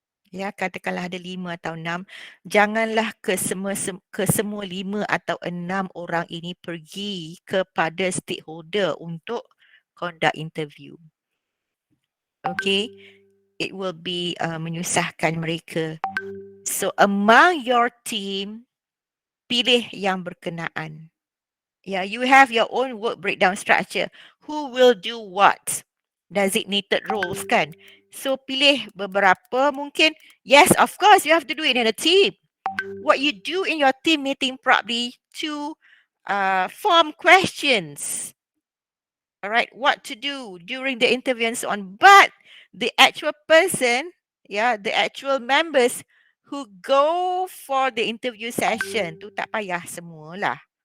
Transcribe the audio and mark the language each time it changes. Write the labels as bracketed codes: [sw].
[ms] Ya, katakanlah ada 5 atau 6, janganlah ke semua 5 atau 6 orang ini pergi kepada stakeholder untuk [en] conduct interview. Okay, it will be [ms] menyusahkan mereka. [en] So among your team, [ms] pilih yang berkenaan. [en] Yeah, you have your own work breakdown structure. Who will do what? Designated roles kan? [ms] So pilih beberapa mungkin. [en] Yes, of course, you have to do it in a team. What you do in your team meeting probably to form questions. All right, what to do during the interview and so on. But the actual person, the actual members who go for the interview session [ms] tu tak payah semualah.